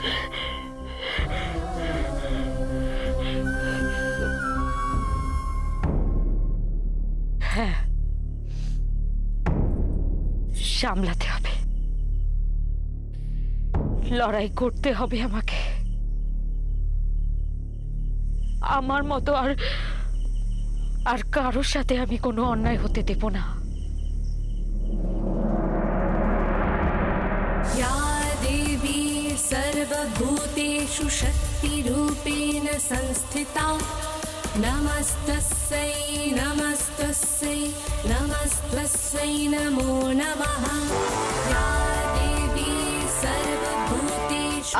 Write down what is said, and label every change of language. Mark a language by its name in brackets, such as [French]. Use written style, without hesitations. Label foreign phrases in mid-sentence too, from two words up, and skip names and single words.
[Bangla] হ্যাঁ, সামলাতে হবে, লড়াই করতে হবে আমাকে। আমার মতো আর কারোর সাথে আমি কোনো অন্যায় হতে দেব না। [Sanskrit] सर्वभूतेषु शक्तिरूपेण संस्थिता नमस्तस्यै नमस्तस्यै नमस्तस्यै नमो नमः या देवी सर्वभूतेषु।